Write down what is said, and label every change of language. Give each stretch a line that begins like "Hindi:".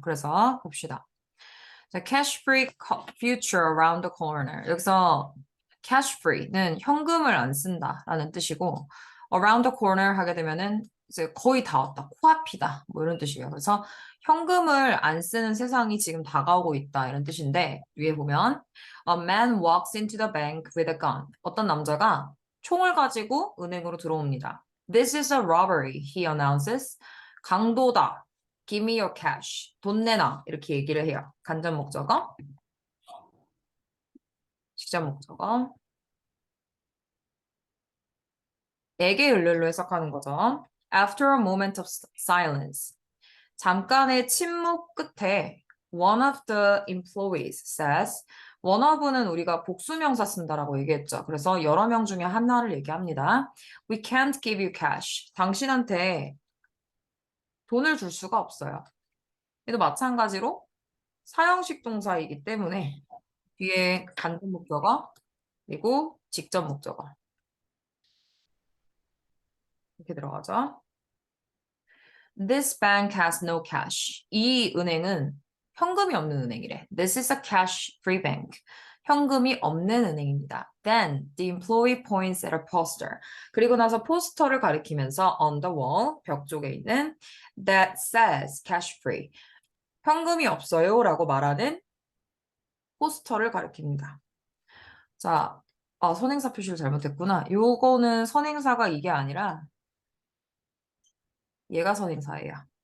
Korean: 그래서 봅시다. 자,
English: cash free future around the corner.
Korean: 여기서 cash free는 현금을 안 쓴다라는 뜻이고 around the corner 하게 되면은 이제 거의 다 왔다. 코앞이다. 뭐 이런 뜻이에요. 그래서 현금을 안 쓰는 세상이 지금 다가오고 있다. 이런 뜻인데 위에 보면
English: a man walks into the bank with a gun.
Korean: 어떤 남자가 총을 가지고 은행으로 들어옵니다.
English: This is a robbery, he announces.
Korean: 강도다.
English: Give me your cash.
Korean: 돈 내놔. 이렇게 얘기를 해요. 간접 목적어, 직접 목적어. 에게 을를로 해석하는 거죠.
English: After a moment of silence.
Korean: 잠깐의 침묵 끝에
English: one of the employees says
Korean: one of는 우리가 복수명사 쓴다라고 얘기했죠. 그래서 여러 명 중에 하나를 얘기합니다.
English: We can't give you cash.
Korean: 당신한테 돈을 줄 수가 없어요. 얘도 마찬가지로 사형식 동사이기 때문에 뒤에 간접 목적어 그리고 직접 목적어 이렇게 들어가죠.
English: This bank has no cash.
Korean: 이 은행은 현금이 없는 은행이래.
English: This is a cash-free bank.
Korean: 현금이 없는 은행입니다.
English: Then the employee points at a poster.
Korean: 그리고 나서 포스터를 가리키면서
English: on the wall,
Korean: 벽 쪽에 있는
English: that says cash-free.
Korean: 현금이 없어요 라고 말하는 포스터를 가리킵니다. 자, 선행사 표시를 잘못했구나. 요거는 선행사가 이게 아니라 얘가 선행사예요.